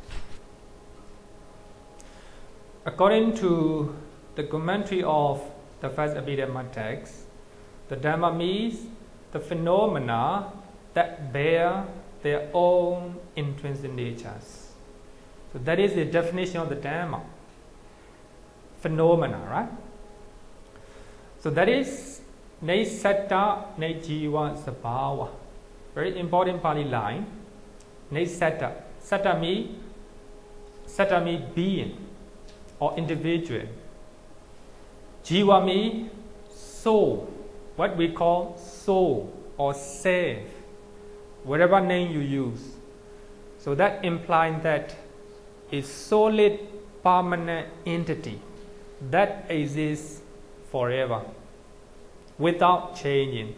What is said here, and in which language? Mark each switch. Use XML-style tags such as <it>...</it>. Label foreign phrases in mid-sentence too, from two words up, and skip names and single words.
<en>According to the commentary of the first Abhidhamma text, the Dhamma means the phenomena that bear their own intrinsic natures. So that is the definition of the Dhamma. Phenomena, right? So that is</en> <pi>ne satta ne jiva sabhava.</pi> <en>Very important Pali line.</en> <pi>Ne satta.</pi> <en>Satta means being. or individual. Jiva means soul, what we call soul or self, whatever name you use. So that implies that a solid permanent entity that exists forever without changing.</en>